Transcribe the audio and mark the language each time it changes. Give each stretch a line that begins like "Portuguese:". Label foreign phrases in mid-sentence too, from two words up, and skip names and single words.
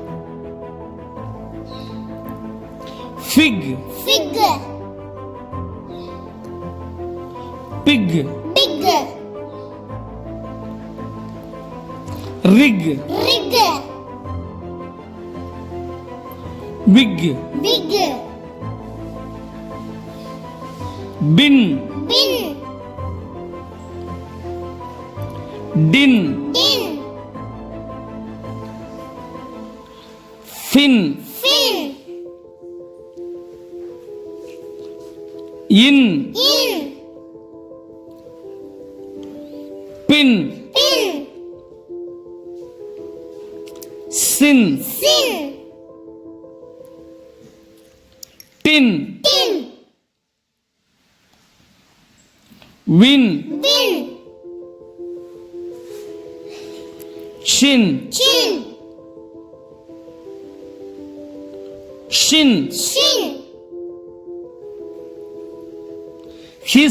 English: fig fig pig big rig rig big big bin bin din din fin, fin, in, in, pin, pin, sin, sin, tin, tin, win, win, chin, chin, shin, shin, his,